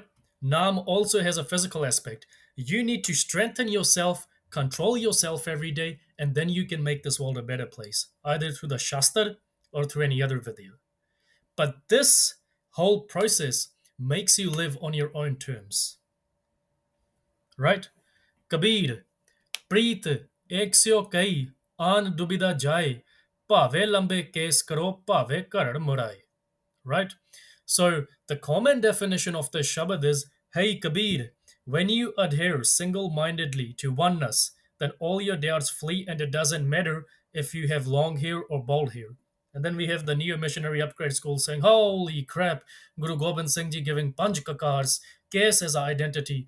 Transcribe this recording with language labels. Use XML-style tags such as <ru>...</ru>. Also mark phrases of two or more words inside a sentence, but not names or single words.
<en>Naam also has a physical aspect. You need to strengthen yourself, control yourself every day, and then you can make this world a better place, either through the Shastra or through any other video. But this whole process makes you live on your own terms. Right? Kabir,</en> <hi>प्रीत एक स्यो कई आन दुबिधा जाए भावे लंबे केस करो भावे घरड़ मुड़ाए.</hi> <en>Right? So the common definition of the Shabad is, hey Kabir, when you adhere single-mindedly to oneness, then all your doubts flee, and it doesn't matter if you have long hair or bald hair. And then we have the neo missionary upgrade school saying, holy crap, Guru Gobind Singh Ji giving Panch Kakars, case as identity.</en>